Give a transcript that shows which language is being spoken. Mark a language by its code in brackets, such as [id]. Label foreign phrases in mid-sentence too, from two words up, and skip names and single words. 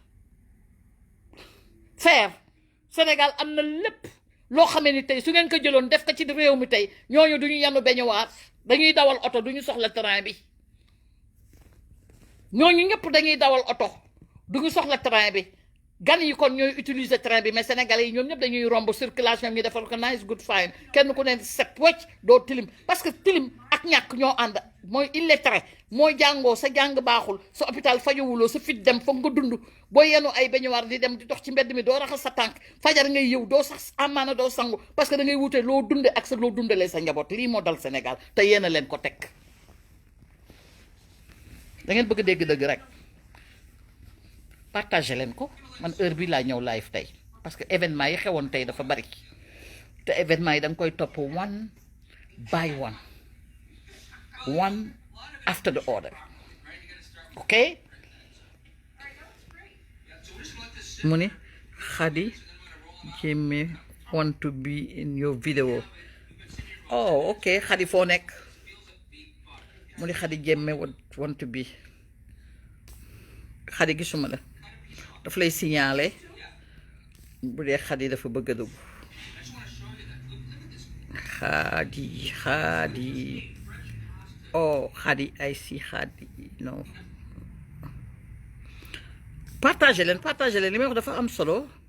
[wo] fer Sénégal am na lépp loo xamee ni tey su ngeen ko jëloon def ko ci réew mi tey ñooñu duñu yanu beñuwaar dañuy dawal oto duñu soxla train bi ñooñu ñëpp dañuy dawal oto duñu soxla train bi gan yi kon ñooy utiliser train bi mais sénégalais yi ñoom ñëpp dañuy romb circulation bi ñu defal ko [en] nice good fine [wo] kenn ku ne set wecc doo tilim [fr] parce que [wo] tilim ak ñàkk ñoo ànd mooy illettré mooy jàngoo sa jàng baaxul sa hôpital fajowuloo sa fit dem foog nga dund boo yenu ay beñuwaar di dem di dox ci mbedd mi doo raxas sa tànk fajar ngay yëw doo sax amaana doo sangu [fr] parce que [wo] da ngay wute loo dunde ak sa loo dundalee sa njaboot lii moo dal Sénégal te yéen a leen ko teg da ngeen bëgg a dégg dëgg rek partagé leen ko man heure bi laa ñëw live tey parce que événement yi xewoon tey dafa bari te événement yi da nga koy topp [en] one by one one after the other [wo] ok mu ni Khady Diémé [en] want to be in your video oh ok [wo] Khady foo nekk mu ni Khady Diémé [en] want to be [wo] Khady gisuma la daf lay signaler bu dee Khady dafa bëgg a dugg Khady oh Khady [en] I see [wo] Khady non partagé leen li may wax dafa am solo